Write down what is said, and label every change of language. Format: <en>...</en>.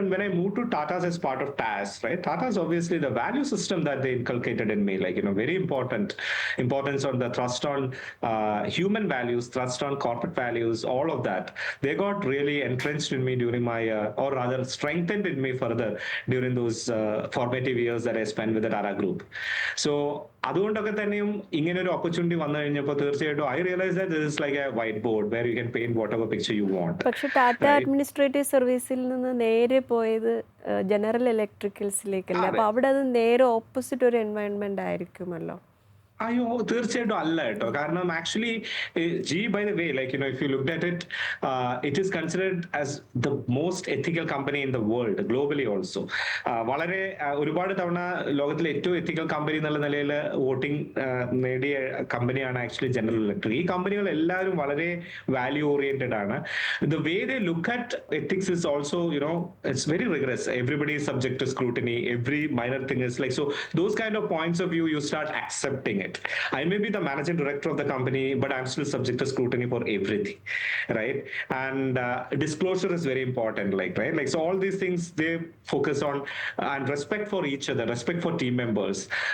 <en>And when I moved to Tata's as part of TAS, right? Tata's obviously the value system that they inculcated in me, like, very importance on the trust on human values, trust on corporate values, all of that. They got really entrenched in me during my, or rather strengthened in me further during those formative years that I spent with the Tata Group. So</en> <ml>അതുകൊണ്ടൊക്കെ തന്നെയും ഇങ്ങനെ ഒരു opportunity വന്നു കഴിഞ്ഞപ്പോൾ തീർച്ചയായിട്ടും</ml> <en>I realise that this is like a white board where you can paint whatever picture you want.</en> <ml>പക്ഷേ Tata administrative സർവീസിൽ നിന്ന് നേരെ പോയത് ജനറൽ ഇലക്ട്രിക്കൽസിലേക്കല്ലേ? അപ്പോൾ അവിടെ അത് നേരെ ഓപ്പോസിറ്റ് ഒരു എൻവയൺമെന്റ് ആയിരിക്കുമല്ലോ. അയ്യോ തീർച്ചയായിട്ടും അല്ല കേട്ടോ. കാരണം</ml> <en>Actually ജി by the way like if you look at it, it is considered as the most ethical company in the world globally also.</en> <ml>വളരെ ഒരുപാട് തവണ ലോകത്തിലെ ഏറ്റവും എത്തിക്കൽ കമ്പനി എന്നുള്ള നിലയിൽ വോട്ടിംഗ് നേടിയ കമ്പനിയാണ് ആക്ച്വലി ജനറൽ ഇലക്ട്രിക്. ഈ കമ്പനികൾ എല്ലാവരും വളരെ വാല്യൂ ഓറിയന്റഡ് ആണ്.</ml> <en>The way they look at ethics is also, it's very rigorous. Everybody is subject to scrutiny. Every minor thing is like, so those kind of points of view, you start accepting it. I may be the managing director of the company, but I'm still subject to scrutiny for everything, right? And disclosure is very important, right? Like, so all these things, they focus on, and respect for each other, respect for team members.</en>